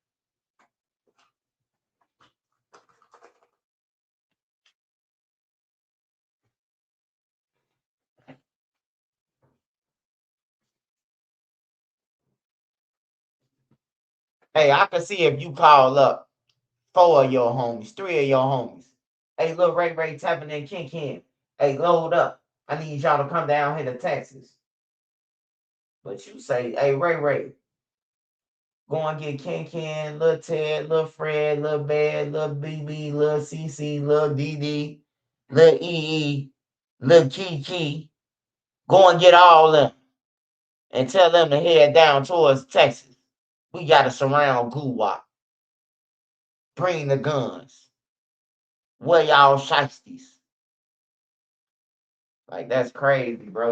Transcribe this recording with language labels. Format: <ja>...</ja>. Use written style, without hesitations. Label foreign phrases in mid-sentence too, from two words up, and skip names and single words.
<en>Hey, I can see if you call up 4 of your homies, 3 of your homies. Hey, Lil Ray tapping in Ken. Hey, load up. I need y'all to come down here to Texas. But you say, hey, Ray, go and get Ken, Lil Ted, Lil Fred, Lil Bad, Lil BB, Lil CC, Lil DD, Lil EE, Lil Kiki. Go and get all them and tell them to head down towards Texas. We got to surround Guwap. Bring the guns. Where y'all shiesties? Like, that's crazy, bro.</en>